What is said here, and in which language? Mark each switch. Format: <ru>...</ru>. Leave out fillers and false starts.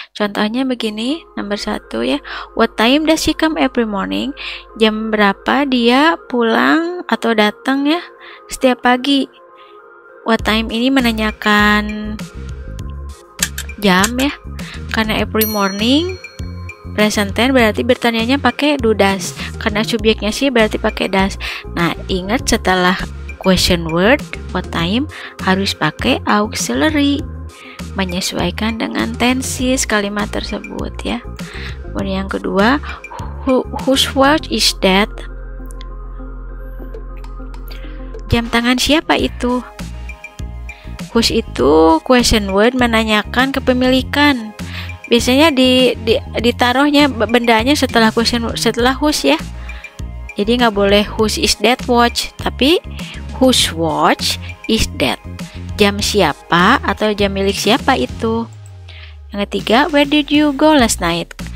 <id>Contohnya begini, nomor 1 ya,</id> <en>what time does she come every morning?</en> <id>Jam berapa dia pulang atau datang ya setiap pagi? What time ini menanyakan jam ya, karena</id> <en>every morning</en> <id>present tense berarti bertanyanya pakai do does, karena subjeknya sih berarti pakai does. Nah, ingat setelah question word what time harus pakai auxiliary menyesuaikan dengan tenses kalimat tersebut ya. Kemudian yang kedua,</id> <en>whose watch is that?</en> <id>Jam tangan siapa itu? Whose itu question word menanyakan kepemilikan. Biasanya ditaruhnya bendanya setelah whose ya. Jadi nggak boleh</id> <en>whose is that watch,</en> <id>tapi</id> <en>whose watch is that?</en> <id>Jam siapa atau jam milik siapa itu? Yang ketiga,</id> <en>where did you go last night?</en>